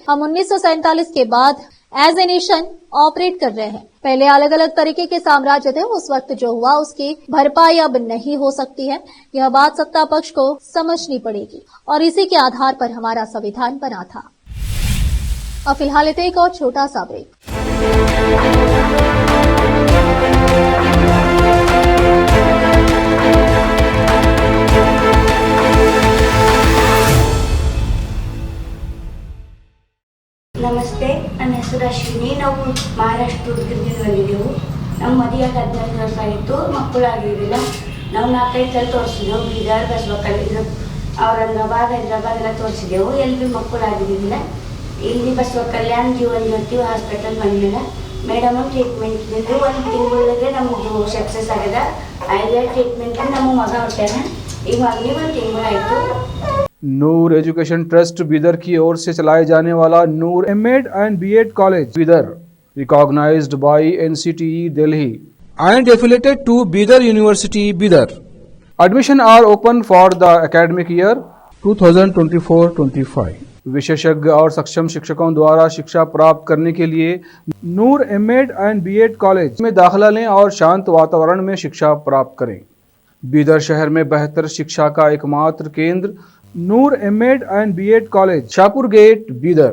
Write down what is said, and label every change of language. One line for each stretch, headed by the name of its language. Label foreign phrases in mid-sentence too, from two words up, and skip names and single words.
Hindi: हम 1947 के बाद
English: as a nation operate
Hindi: कर रहे हैं। पहले अलग अलग तरीके के साम्राज्य थे। उस वक्त जो हुआ उसकी भरपाई अब नहीं हो सकती है। यह बात सत्ता पक्ष को समझनी पड़ेगी और इसी के आधार पर हमारा संविधान बना था। और फिलहाल लेते एक और छोटा सा ब्रेक।
Kannada: ನಮಸ್ತೆ, ನನ್ನ ಹೆಸರು ಅಶ್ವಿನಿ. ನಾವು ಮಹಾರಾಷ್ಟ್ರ ಉದ್ಗಿರ್ದಿಂದ ಬಂದಿದ್ದೆವು. ನಮ್ಮ ಮದುವೆಯಾಗಿ 14 ವರ್ಷ ಆಗಿತ್ತು, ಮಕ್ಕಳಾಗಿರಲಿಲ್ಲ. ನಾವು 4-5 ಸಲ ತೋರಿಸಿದೆವು. ಬೀದರ್, ಬಸವಕಲ್ಯಾಣ, ಔರಂಗಾಬಾದ್, ಹೈದರಾಬಾದ್ ಎಲ್ಲ ತೋರಿಸಿದೆವು. ಎಲ್ಲಿ ಮಕ್ಕಳಾಗಿರಲಿಲ್ಲ. ಇಲ್ಲಿ ಬಸವಕಲ್ಯಾಣ ಜೀವನ್ ಜ್ಯೋತಿ ಹಾಸ್ಪಿಟಲ್ ಬಂದಿಲ್ಲ. ಮೇಡಮ್ ಟ್ರೀಟ್ಮೆಂಟ್ ಇದ್ದಿದ್ದು 1 ತಿಂಗಳಿಗೆ ನಮ್ಮದು ಸಕ್ಸಸ್ ಆಗಿದೆ. 5 ಟ್ರೀಟ್ಮೆಂಟ್ ನಮ್ಮ ಮಗ ಹೊಟ್ಟಾನ. ಈಗ ಮಗನಿಗೆ 1 ತಿಂಗಳಾಯಿತು.
Hindi: नूर एजुकेशन ट्रस्ट बीदर की ओर से चलाए जाने वाला नूर एमएड एंड बीएड कॉलेज बीदर
English: recognized by
Hindi: NCTE दिल्ली
English: and affiliated to Bidar University, Bidar. Admission are open for the academic year 2024-25.
Hindi: विशेषज्ञ और सक्षम शिक्षकों द्वारा शिक्षा प्राप्त करने के लिए नूर एमएड एंड बीएड कॉलेज में दाखिला लें और शांत वातावरण में शिक्षा प्राप्त करें। बीदर शहर में बेहतर शिक्षा का एकमात्र केंद्र नूर एमएड एंड बीएड कॉलेज, शाहपुर गेट, बीदर।